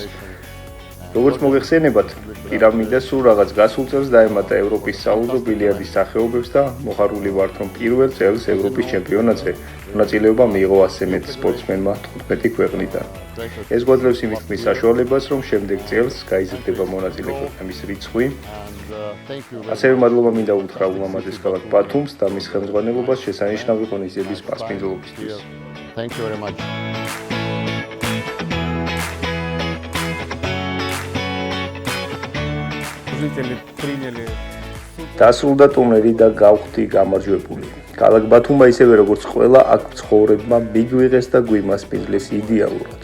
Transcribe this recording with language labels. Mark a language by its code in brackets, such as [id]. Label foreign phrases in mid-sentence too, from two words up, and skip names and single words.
[ka] როგორც მოგეხსენებათ, პირამიდა სულ რაღაც გასულ წელს დაემატა ევროპის საუზო ბილიარდის სახეობებს და მოხარული ვართ, რომ პირველ წელს ევროპის ჩემპიონატზე მონაწილეობა მიიღო 100-ზე მეტ სპორტსმენმა 15 ქვეყნიდან. ეს გვაძლევს იმის საშუალებას, რომ შემდეგ წელს გაიზრდება მონაწილე ქვეყნების რიცხვი. ასევე მადლობა მინდა უთხრა ულამაზეს ქალაქ ბათუმს და მის ხელმძღვანელობას შესანიშნავი ღონისძიების მასპინძლობისთვის. [en] Thank you very much. [ka] დასრულდა ტურნირი და გავხდი გამარჯვებული. ქალაქ ბათუმმა ისევე როგორც ყველა აქ მცხოვრებმა მიგვიღეს და გვიმასპინძლეს იდეალურად.